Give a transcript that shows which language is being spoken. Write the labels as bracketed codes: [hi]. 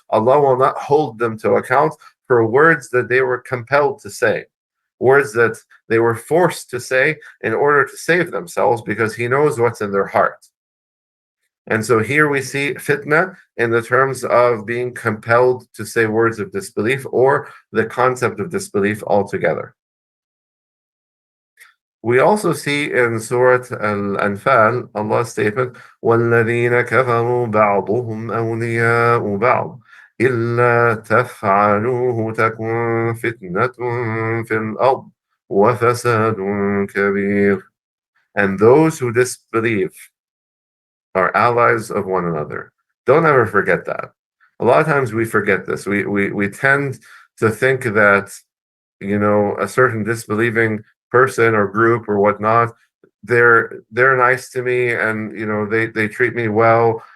[en] Allah will not hold them to account for words that they were compelled to say, words that they were forced to say in order to save themselves, because He knows what's in their heart. And so here we see fitna in the terms of being compelled to say words of disbelief, or the concept of disbelief altogether. We also see in Surah Al-Anfal, Allah's statement, [ar] وَالَّذِينَ كَفَرُوا بَعْضُهُمْ أَوْلِيَاءُ بَعْضٍ إِلَّا تَفْعَلُوهُ تَكُنْ فِتْنَةٌ فِي الْأَرْضِ وَفَسَادٌ كَبِيرٌ. [en] And those who disbelieve are allies of one another. Don't ever forget that. A lot of times we forget this. We tend to think that, a certain disbelieving person or group or whatnot, they're nice to me and they treat me well.